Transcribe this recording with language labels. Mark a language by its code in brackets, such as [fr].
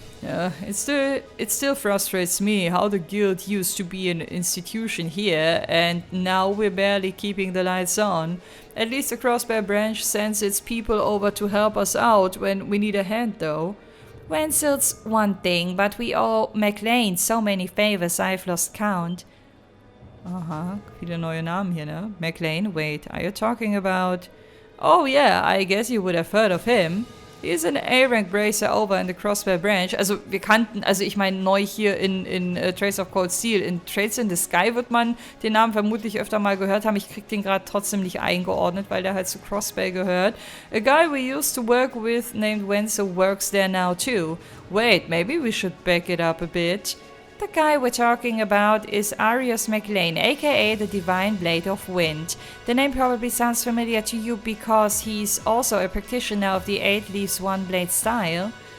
[en] It still frustrates me how the guild used to be an institution here, and now we're barely keeping the lights on. At least the Crossbear branch sends its people over to help us out when we need a hand, though. Wenzel's one thing, but we owe McLean so many favors I've lost count. [de] Aha, viele neue Namen hier, ne? [en] McLean, wait, are you talking about... Oh yeah, I guess you would have heard of him. He's an A-Rank Bracer over in the Crossbear Branch. [de] Also wir kannten, also ich meine neu hier in Trace of Cold Steel. In Trades in the Sky wird man den Namen vermutlich öfter mal gehört haben. Ich krieg den gerade trotzdem nicht eingeordnet, weil der halt zu Crossbear gehört. [en] A guy we used to work with named Wenzel works there now too. Wait, maybe we should back it up a bit. The guy we're talking about is Arius McLean, aka the Divine Blade of Wind. The name probably sounds familiar to you because he's also a practitioner of the 8 Leaves 1 Blade style.